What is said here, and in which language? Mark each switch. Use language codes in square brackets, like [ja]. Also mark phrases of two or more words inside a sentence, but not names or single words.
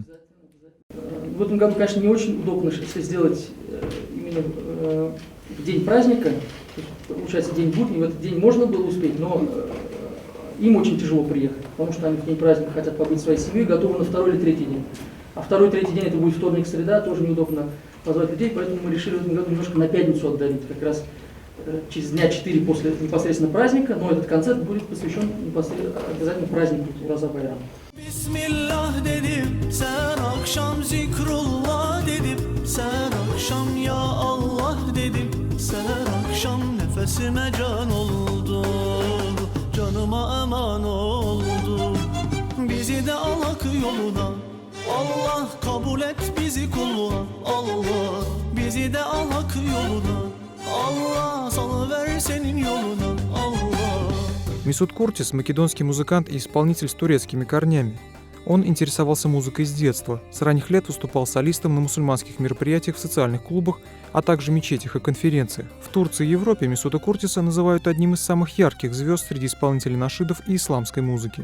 [ru] В этом году, конечно, не очень удобно, если сделать именно в день праздника, получается день будний, в этот день можно было успеть, но им очень тяжело приехать, потому что они в день праздника хотят побыть своей семьей, готовы на второй или третий день. А второй, третий день это будет вторник, среда, тоже неудобно позвать людей, поэтому мы решили в этом году немножко на пятницу отдалить, как раз через дня 4 после непосредственно праздника, но этот концерт будет посвящен обязательно празднику Ураза Байрама. [tr] Bismillah dedim, sen akşam zikrullah dedim, sen akşam ya Allah dedim, sen akşam nefesime can oldu, canıma eman oldu. Bizi de al hak yoluna, Allah kabul et bizi kulluğa, Allah bizi de al hak yoluna, Allah salıver senin yoluna, Allah. [ru] Месут Куртис – македонский музыкант и исполнитель с турецкими корнями. Он интересовался музыкой с детства, с ранних лет выступал солистом на мусульманских мероприятиях в социальных клубах, а также мечетях и конференциях. В Турции и Европе Месута Куртиса называют одним из самых ярких звезд среди исполнителей нашидов и исламской музыки.